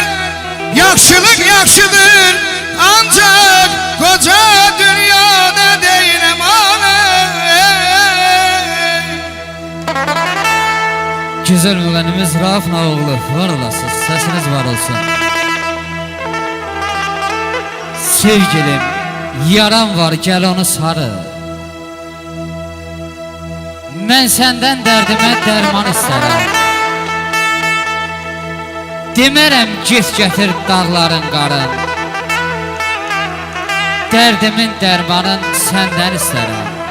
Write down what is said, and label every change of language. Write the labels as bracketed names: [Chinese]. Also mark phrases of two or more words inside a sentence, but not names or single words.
[Turkish] Yaxşılık yaxşıdır ancak koca dünyada değil emanet. Güzel müğennimiz Rauf Nağoğlu, var olasınız, sesiniz var olsun. Sevgilim, yaram var, gel onu sarı. [Azerbaijani] Mən səndən dərdimə dərman istərəm. Demərəm get gətir dağların qarın. Dərdimin dərmanın səndən istərəm.